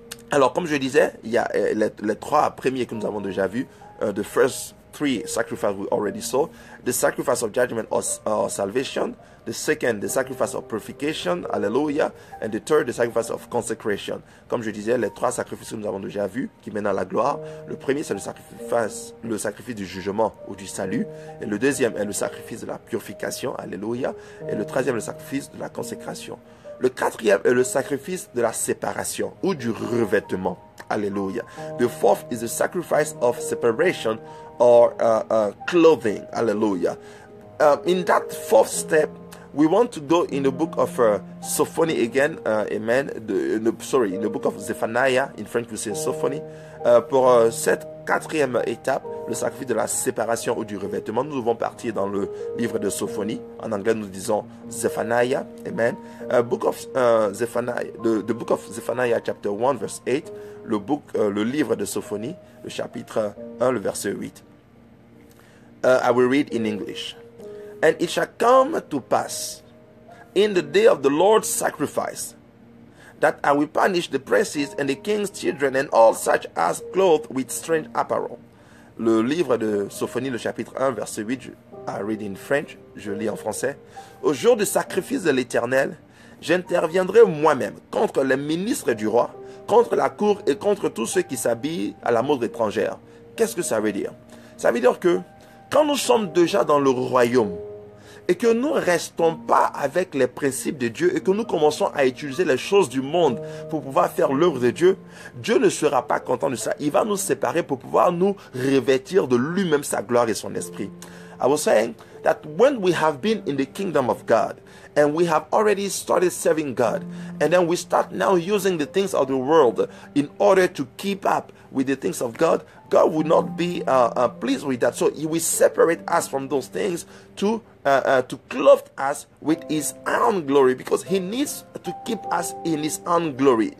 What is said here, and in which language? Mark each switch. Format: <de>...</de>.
<fr>Alors, comme je disais, il y a les trois premiers que nous avons déjà vus.</fr> <en>The first three sacrifices we already saw. The sacrifice of judgment or salvation. The second, the sacrifice of purification. Hallelujah. And the third, the sacrifice of consecration.</en> <fr>Comme je disais, les trois sacrifices que nous avons déjà vus, qui mènent à la gloire. Le premier, c'est le sacrifice du jugement ou du salut. Et le deuxième est le sacrifice de la purification. Alléluia. Et le troisième, le sacrifice de la consécration. Le quatrième est le sacrifice de la séparation ou du revêtement. Alléluia.</fr> <en>The fourth is the sacrifice of separation or clothing. Hallelujah. In that fourth step, we want to go in the book of Sophony again. Amen. In the book of Zephaniah. In French, we say Sophony.</en> <fr>Pour cette quatrième étape, le sacrifice de la séparation ou du revêtement, nous devons partir dans le livre de Sophonie. En anglais, nous disons Zephaniah.</fr> <en>Amen. The book of Zephaniah, chapter 1, verse 8.</en> <fr>Le livre de Sophonie, le chapitre 1, le verset 8.</fr> <en>I will read in English. And it shall come to pass in the day of the Lord's sacrifice, that I will punish the princes and the king's children and all such as clothed with strange apparel.</en> <fr>Le livre de Sophonie, le chapitre 1, verset 8,</fr> <en>I read in French,</en> <fr>je lis en français. Au jour du sacrifice de l'Éternel, j'interviendrai moi-même contre les ministres du roi, contre la cour et contre tous ceux qui s'habillent à la mode étrangère. Qu'est-ce que ça veut dire? Ça veut dire que quand nous sommes déjà dans le royaume, et que nous ne restons pas avec les principes de Dieu et que nous commençons à utiliser les choses du monde pour pouvoir faire l'œuvre de Dieu, Dieu ne sera pas content de ça. Il va nous séparer pour pouvoir nous revêtir de lui-même sa gloire et son esprit.</fr> <en>I was saying that when we have been in the kingdom of God and we have already started serving God, and then we start now using the things of the world in order to keep up with the things of God, God will not be pleased with that. So He will separate us from those things to clothe us with His own glory, because He needs to keep us in His own glory.</en>